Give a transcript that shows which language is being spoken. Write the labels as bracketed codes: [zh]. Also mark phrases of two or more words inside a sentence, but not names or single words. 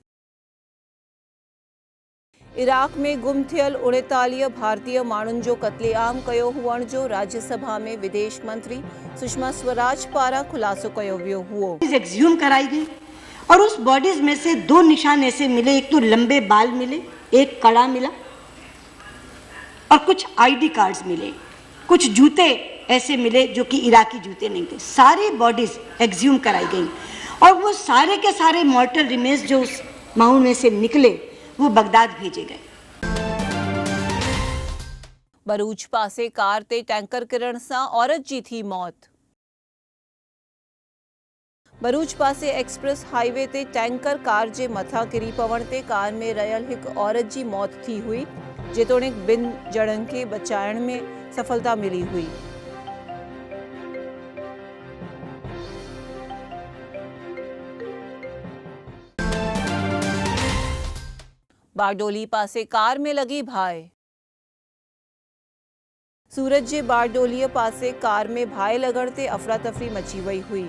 [sd] इराक में गुम थियल 39 भारतीय माण्हुनि जो क़त्लेआम कयो हुअण जो राज्यसभा में विदेश मंत्री सुषमा स्वराज पारां खुलासो कयो वियो हुओ। [hi] एक्सह्यूम कराई गई और उस बॉडीज में से 2 निशान ऐसे मिले, एक तो लंबे बाल मिले, एक कड़ा मिला और कुछ [en] ID cards [hi] मिले, कुछ जूते ऐसे मिले जो कि इराकी जूते नहीं थे। सारी बॉडीज एक्सह्यूम कराई गई और वो सारे के सारे [en] mortal remains [hi] जो उस माउंट में से निकले वो बगदाद भेजे गए। [sd] भरूच पासे कार ते टैंकर किरण सां औरत जी थी मौत। भरूच पासे एक्सप्रेस हाईवे ते टैंकर कार जे मथां किरी पवण ते कार में रहियल हिकु औरत जी मौत थी हुई, जेतोणीकि 2 ॼणनि खे बचाइण में सफलता मिली हुई। बारडोली पासे कार में लगी भाई। सूरत जे बारडोलीअ पासे कार में भाई लगण ते अफरा तफरी मची वई हुई।